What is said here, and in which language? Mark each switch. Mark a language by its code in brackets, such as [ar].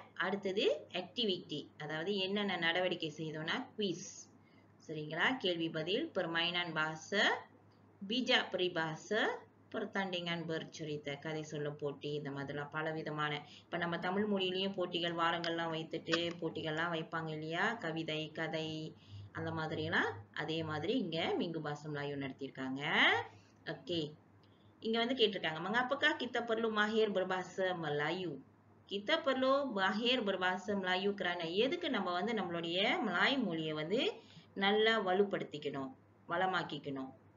[ta] அடுத்தது ஆக்டிவிட்டி, அதாவது என்னென்ன நடவடிக்கை செய்தோம்னா குவிஸ், சரிங்களா, கேள்வி பதில், [ms] permainan bahasa, bijak peribahasa, pertandingan bercerita, [ta] கதை சொல்லும் போட்டி, இந்த மாதிரிலாம் பல விதமான, இப்போ நம்ம தமிழ் மொழியிலையும் போட்டிகள் வாரங்கள்லாம் வைத்துட்டு போட்டிகள்லாம் வைப்பாங்க இல்லையா, கவிதை, கதை, அந்த மாதிரிலாம் அதே மாதிரி இங்கே Minggu Bahasa Melayu நடத்தியிருக்காங்க. ஓகே, இங்கே கேட்டிருக்காங்க, [ms] mengapakah kita perlu mahir berbahasa Melayu? Kita perlu mahir berbahasa Melayu kerana [ta] எதுக்கு நம்ம நம்மளுடைய மலாய் மொழியை நல்லா வலுப்படுத்திக்கணும், வளமாக்கிக்கணும்.